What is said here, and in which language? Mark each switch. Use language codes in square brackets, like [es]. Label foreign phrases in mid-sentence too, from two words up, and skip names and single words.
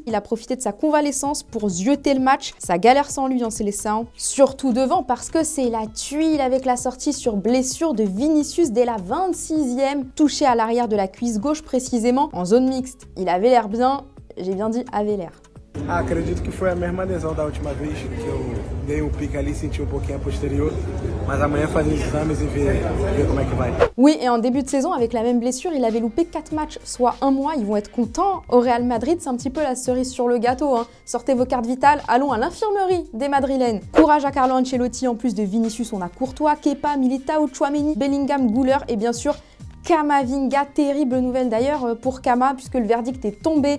[fr] Il a profité de sa convalescence pour zioter le match. Ça galère sans lui, c'est les Saints. Surtout devant parce que c'est la tuile avec la sortie sur blessure de Vinicius dès la 26e, touché à l'arrière de la cuisse gauche précisément en zone mixte. Il avait l'air bien. J'ai bien dit avait l'air. [pt] Acredito que foi a mesma lesão da última vez, que eu dei pique ali, senti pouquinho a posterior, mas amanhã fazer os exames e ver como é que vai. [fr] Oui, et en début de saison, avec la même blessure, il avait loupé 4 matchs, soit 1 mois. Ils vont être contents au Real Madrid, c'est un petit peu la cerise sur le gâteau. Sortez vos cartes vitales, allons à l'infirmerie des Madrilènes. Courage à Carlo Ancelotti, en plus de Vinicius, on a Courtois, Kepa, Militao, Tchouaméni, Bellingham, Güler et bien sûr Camavinga, terrible nouvelle d'ailleurs pour Cama puisque le verdict est tombé.